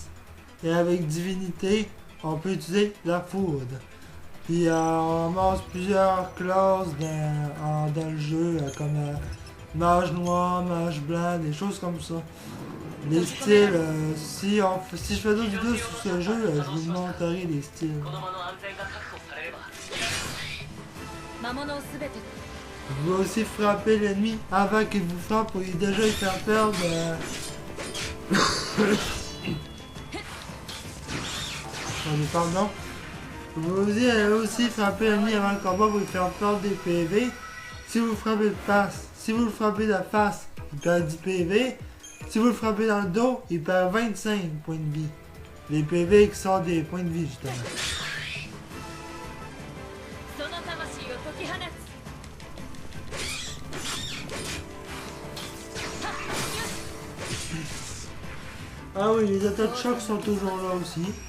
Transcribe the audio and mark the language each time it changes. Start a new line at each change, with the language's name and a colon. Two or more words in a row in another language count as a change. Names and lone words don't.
French: Et avec Divinité, on peut utiliser la foudre. Puis on ramasse plusieurs classes dans le jeu, comme mage noir, mage blanc, des choses comme ça. Les styles, si je fais d'autres vidéos sur ce jeu, je vous montrerai les styles.
Japanese: 子供の安全が確保されれば。魔物をすべて。
French: Vous pouvez aussi frapper l'ennemi avant qu'il vous frappe pour déjà lui faire perdre. Pardon. Vous pouvez aussi frapper l'ennemi avant le combat pour lui faire perdre des PV. Si vous le frappez de face, si vous le frappez de la face, il perd 10 PV. Si vous le frappez dans le dos, il perd 25 points de vie. Les PV qui sortent des points de vie justement.
Japanese: その魂を解き放つ。
French: Ah oui, les attaques de choc sont toujours là aussi.